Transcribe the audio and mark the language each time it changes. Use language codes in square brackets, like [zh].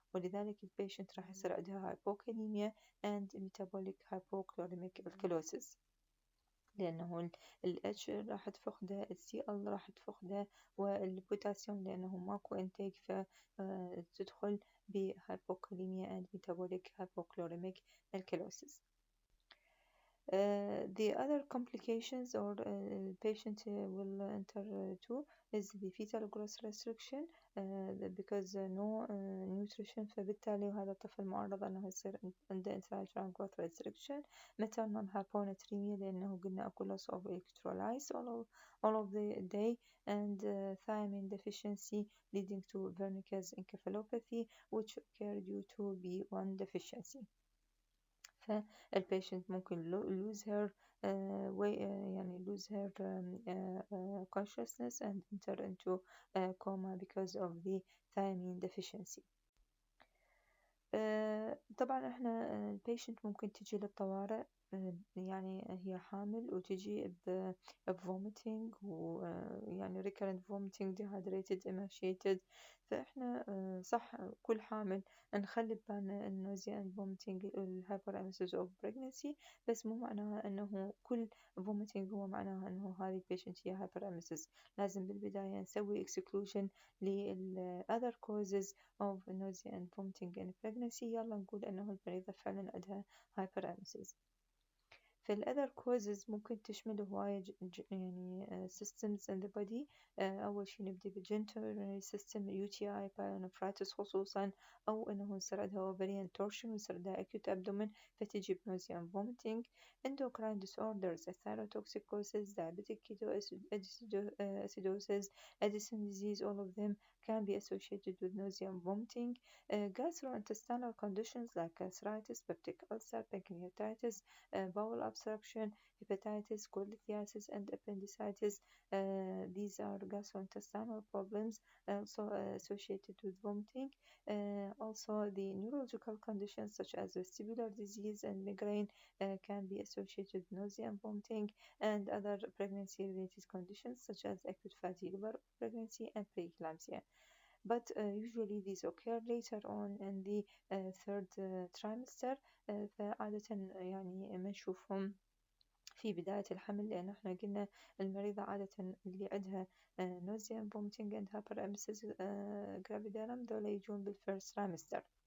[ar] ولذلك البيشنت راح يصير عندها [en] hypokalemia and metabolic hypochloremic alkalosis [ar] لأنه ال H راح تفقده، ال Cl راح تفقده، والبوتاسيوم لأنه ماكو intake فتدخل ب hypokalemia and metabolic hypochloremic alkalosis. [en] The other complications or patient will enter to is the fetal growth restriction because no nutrition [ar] فبالتالي هذا الطفل معرض أنه يصير عنده [en] intrauterine growth restriction. maternal hyponatremia [ar] لأنه قلنا أكو [en] loss of electrolytes all of the day, and thiamine deficiency leading to Wernicke's encephalopathy which occur due to B1 deficiency. [ar] فالبيشنت ممكن [en] lose her [ar] يعني [en] lose her consciousness and enter into coma because of the thiamine deficiency. [ar] طبعا احنا البيشنت ممكن تجي للطوارئ يعني هي حامل وتجي ب vomiting ويعني [en] recurrent vomiting dehydrated emaciated. [ar] فاحنا صح كل حامل نخلي ببالنا النوزيا and vomiting الهايبراميسيس of pregnancy، بس مو معناها انه كل vomiting هو معناها انه هذه البيشنت هي hyperemesis. لازم بالبداية نسوي [en] exclusion لل other causes of nausea and vomiting in pregnancy. [ar] يلا نقول انه المريضة فعلا عندها hyperemesis. فالأذر causes ممكن تشمل هواية يعني [en] systems in the body. [ar] أول شي نبدي بالجنتوري system UTI pyelonephritis خصوصا، أو إنه يصير عندها ovarian torsion ويصير عندها acute abdomen فتجي [en] nausea and vomiting. endocrine disorders thyrotoxicosis diabetic ketoacidosis Addison disease all of them can be associated with nausea and vomiting. Gastrointestinal conditions like gastritis, peptic ulcer, pancreatitis, bowel obstruction, hepatitis, cholelithiasis, and appendicitis. These are gastrointestinal problems also associated with vomiting. Also, the neurological conditions such as vestibular disease and migraine can be associated with nausea and vomiting, and other pregnancy-related conditions such as acute fatty liver pregnancy and preeclampsia. But usually these occur later on in the third trimester. [ar] فعادة يعني ما نشوفهم في بداية الحمل، لأن احنا قلنا المريضة عادة اللي عندها [en] nausea and vomiting and hyperemesis gravidarum [ar] دول يجون بالفيرست trimester.